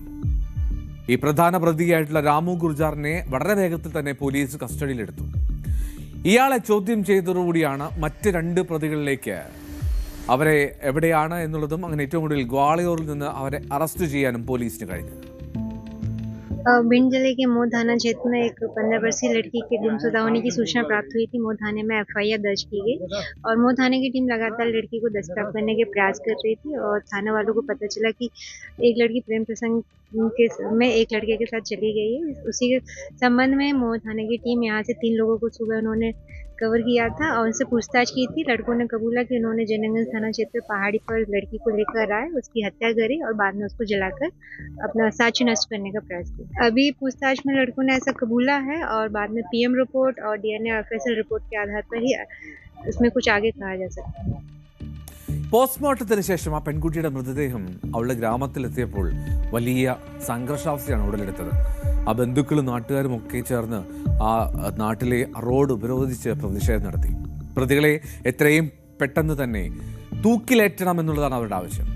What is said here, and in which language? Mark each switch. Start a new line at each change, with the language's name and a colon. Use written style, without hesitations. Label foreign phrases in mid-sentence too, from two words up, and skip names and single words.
Malayalam: ഈ പ്രധാന പ്രതിയായിട്ടുള്ള രാമു ഗുർജാറിനെ വളരെ വേഗത്തിൽ തന്നെ പോലീസ് കസ്റ്റഡിയിലെടുത്തു. ഇയാളെ ചോദ്യം ചെയ്തതോടുകൂടിയാണ് മറ്റ് 2 പ്രതികളിലേക്ക് അവരെ എവിടെയാണ് എന്നുള്ളതും അങ്ങനെ ഏറ്റവും കൂടുതൽ ഗ്വാളിയോറിൽ നിന്ന് അവരെ അറസ്റ്റ് ചെയ്യാനും പോലീസിന് കഴിഞ്ഞത്.
Hindi: भिंड जिले के मोह थाना क्षेत्र में एक 15 वर्षीय लड़की के गुमशुदा होने की सूचना प्राप्त हुई थी। मोह थाने में एफआईआर दर्ज की गई और मोह थाने की टीम लगातार लड़की को दस्तगिरफ्तार करने के प्रयास कर रही थी और थाने वालों को पता चला कि एक लड़की प्रेम प्रसंग में एक लड़के के साथ चली गई है। उसी के संबंध में मोह थाने की टीम यहाँ से 3 लोगों को सुबह उन्होंने कवर किया था और उनसे पूछताछ की थी। लड़कों ने कबूला कि उन्होंने जयनगंज थाना क्षेत्र पहाड़ी पर लड़की को लेकर आए, उसकी हत्या करी और बाद में उसको जलाकर अपना साक्ष्य नष्ट करने का प्रयास किया। अभी पूछताछ में लड़कों ने ऐसा कबूला है और बाद में पीएम रिपोर्ट और डीएनए और एफएसएल रिपोर्ट के आधार पर ही उसमें कुछ आगे कहा जा सकता है।
Malayalam: പോസ്റ്റ്മോർട്ടത്തിന് ശേഷം ആ പെൺകുട്ടിയുടെ മൃതദേഹം അവളുടെ ഗ്രാമത്തിലെത്തിയപ്പോൾ വലിയ സംഘർഷാവസ്ഥയാണ് ഉടലെടുത്തത്. ആ ബന്ധുക്കളും നാട്ടുകാരും ഒക്കെ ചേർന്ന് ആ നാട്ടിലെ റോഡ് ഉപരോധിച്ച് പ്രതിഷേധം നടത്തി. പ്രതികളെ എത്രയും പെട്ടെന്ന് തന്നെ തൂക്കിലേറ്റണം എന്നുള്ളതാണ് അവരുടെ ആവശ്യം.